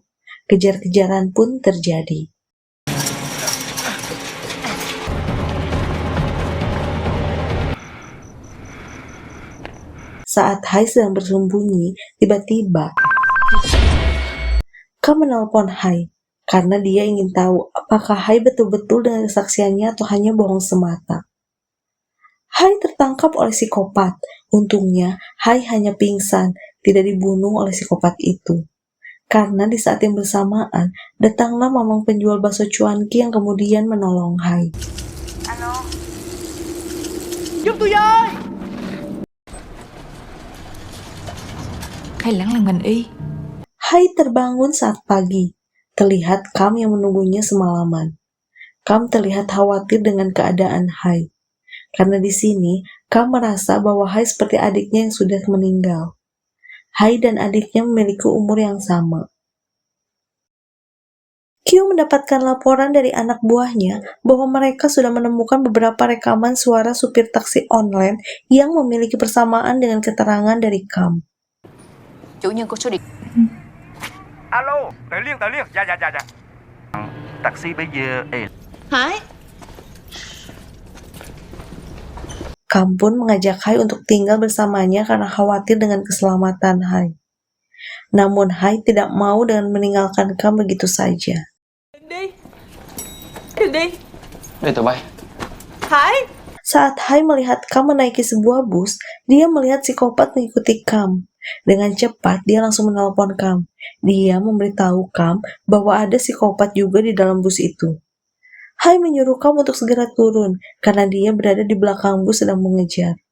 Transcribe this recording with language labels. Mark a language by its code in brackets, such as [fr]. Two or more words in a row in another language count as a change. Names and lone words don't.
[id] Kejar-kejaran pun terjadi. Saat Hai sedang bersembunyi, tiba-tiba Kam menelpon Hai karena dia ingin tahu apakah Hai betul-betul dengan kesaksiannya atau hanya bohong semata. Hai tertangkap oleh psikopat. Untungnya, Hai hanya pingsan, tidak dibunuh oleh psikopat itu. Karena di saat yang bersamaan, datanglah mamang penjual bakso cuanki yang kemudian menolong Hai. [vi] alo. Hay lắng là ngành y. [id] Hai terbangun saat pagi. Terlihat Kam yang menunggunya semalaman. Kam terlihat khawatir dengan keadaan Hai. Karena di sini, Kam merasa bahwa Hai seperti adiknya yang sudah meninggal. Hai dan adiknya memiliki umur yang sama. Q mendapatkan laporan dari anak buahnya bahwa mereka sudah menemukan beberapa rekaman suara supir taksi online yang memiliki persamaan dengan keterangan dari Kam. [vi] chủ nhân của số điện. Alo, tờ Liên, dạ. Taxi bây giờ, Hải, [id] Kam pun mengajak Hai untuk tinggal bersamanya karena khawatir dengan keselamatan Hai. Namun Hai tidak mau dengan meninggalkan Kam begitu saja. [vi] đừng đi. Đi tụi bay. Hải, [id] Saat Hai melihat Kam menaiki sebuah bus, dia melihat psikopat mengikuti Kam. Dengan cepat, dia langsung menelpon Kam. Dia memberitahu Kam bahwa ada psikopat juga di dalam bus itu. Hai menyuruh Kam untuk segera turun, karena dia berada di belakang bus sedang mengejar.